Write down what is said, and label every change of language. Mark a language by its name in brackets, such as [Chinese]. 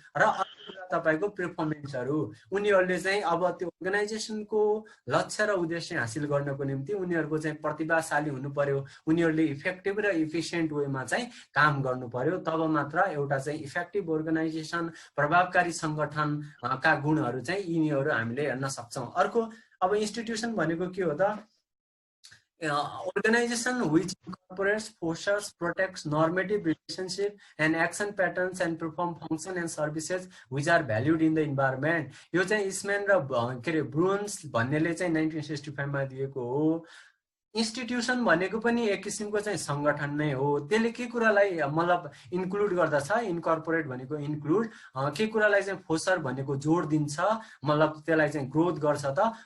[Nepali] र तपाईँको पर्फर्मेन्सहरू, उनीहरूले चाहिँ अब त्यो अर्गनाइजेसनको लक्ष्य र उद्देश्य हासिल गर्नको निम्ति उनीहरूको चाहिँ प्रतिभाशाली हुनु पर्यो। उनीहरूले इफेक्टिभ र इफिसियन्ट वेमा चाहिँ काम गर्नु पर्यो। तब मात्र एउटा चाहिँ इफेक्टिभ अर्गनाइजेसन, प्रभावकारी सङ्गठनका गुणहरू चाहिँ यिनीहरू हामीले हेर्न सक्छौँ। अर्को अब इन्स्टिट्युसन भनेको के हो त? [English] Organization which incorporates, fosters, protects normative relationship and action patterns and perform function and services which are valued in the environment. [Nepali] यो चाहिँ इस्म्यान र के अरे ब्रुन्स भन्नेले चाहिँ 1965 मा दिएको हो। इन्स्टिट्युसन भनेको पनि एक किसिमको चाहिँ सङ्गठन नै हो। त्यसले के कुरालाई मतलब इन्क्लुड गर्दछ? इन्कर्पोरेट भनेको इन्क्लुड, के कुरालाई चाहिँ फोस्टर भनेको जोड दिन्छ, मतलब त्यसलाई चाहिँ ग्रोथ गर्छ त।